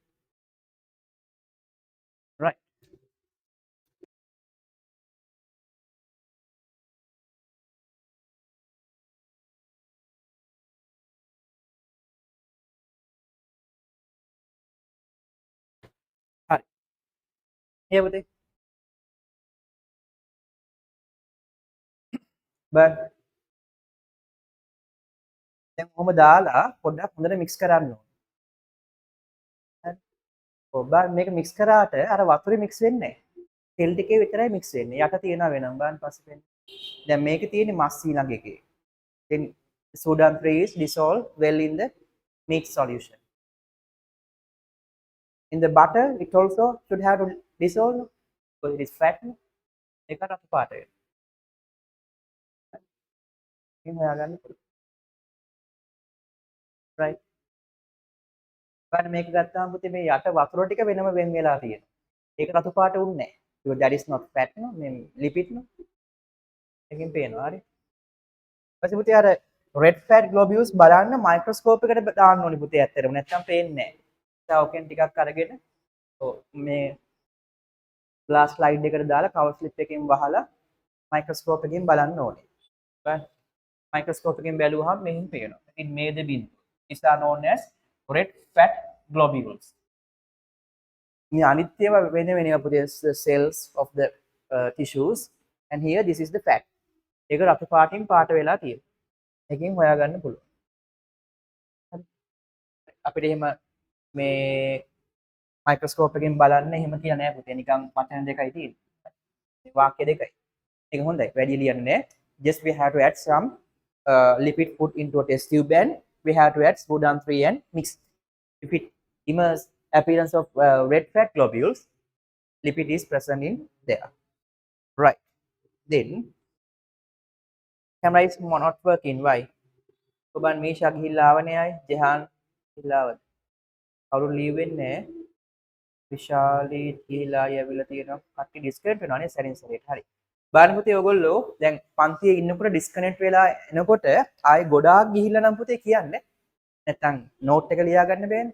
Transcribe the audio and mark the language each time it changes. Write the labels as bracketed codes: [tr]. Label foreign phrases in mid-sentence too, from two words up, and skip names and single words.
[en] right hard here with it but [si] දැන් කොහොම දාලා පොඩ්ඩක් හොඳට mix කරන්න ඕනේ හරි ඔව් බලන්න මේක mix කරාට අර වතුරේ mix වෙන්නේ නැහැ තෙල් ටිකේ විතරයි mix වෙන්නේ යට තියෙනවා වෙනම බලන්න පස්සේ වෙන්නේ දැන් මේකේ තියෙන්නේ මස් ඊළඟ එකේ [en] then Sudan 3 is dissolved well in the meat solution in the butter it also should have to dissolve because it is fat [si] ඒක රතු පාට වෙනවා එහෙම හොයාගන්න පුළුවන් right බලන්න මේක ගත්තාම පුතේ මේ යට වතුර ටික වෙනම වෙන් වෙලා තියෙනවා. ඒක රතු පාට උන්නේ නැහැ. [en] because that is not fat no මේ lipid no. [si] එකකින් පේනවා හරි. ඊපස්සේ පුතේ අර [en] red fat globules [si] බලන්න මයික්‍රොස්කෝප් එකට දාන්න ඕනි පුතේ ඇත්තටම නැත්නම් පේන්නේ නැහැ. ඒ ඔකෙන් ටිකක් අරගෙන මේ [en] glass slide [si] එකට දාලා [en] cover slip [si] එකකින් වහලා මයික්‍රොස්කෝප් එකකින් බලන්න ඕනේ. බලන්න මයික්‍රොස්කෝප් එකකින් බැලුවහම මෙහෙම පේනවා. ඉතින් මේ දෙබින් [en] these are known as red fat globules. [si] මේ අනිත්‍යම වෙන පුතේ [en] cells of the tissues and here this is the fat. [si] ඒක රතු පාටින් පාට වෙලා තියෙනවා. එකකින් හොයාගන්න පුළුවන්. හරි. අපිට එහෙම මේ මයික්‍රොස්කෝප් එකකින් බලන්න එහෙම කියලා නෑ පුතේ. නිකන් වචන දෙකයි තියෙන්නේ. වාක්‍ය දෙකයි. ඒක හොඳයි. වැඩි ලියන්නේ නෑ. [en] Just we have to add some lipid put into a test tube and we have to add Sudan 3 and mix. If it immerse appearance of red fat globules, lipid is present in there. Right. Then camera is not working. Why? [si] ඔබන් මේෂා ගිහිල්ලා ආවනේ අය ජෙහාන් ගිහිල්ලා ආවද? කවුරු ලීව් වෙන්නේ නැහැ. විශාලී ගිහිල්ලා ආය ඇවිල්ලා තියෙනවා. කට්ටි ඩිස්කනෙක්ට් වෙනවානේ සැරින් සැරේට. හරි. බලන්න පුතේ ඔයගොල්ලෝ දැන් පන්තියේ ඉන්නකොට ඩිස්කනෙක්ට් වෙලා එනකොට ආයේ ගොඩාක් ගිහිල්ලා නම් පුතේ කියන්නේ නැත්තම් නෝට් එක ලියා ගන්න බෑනේ.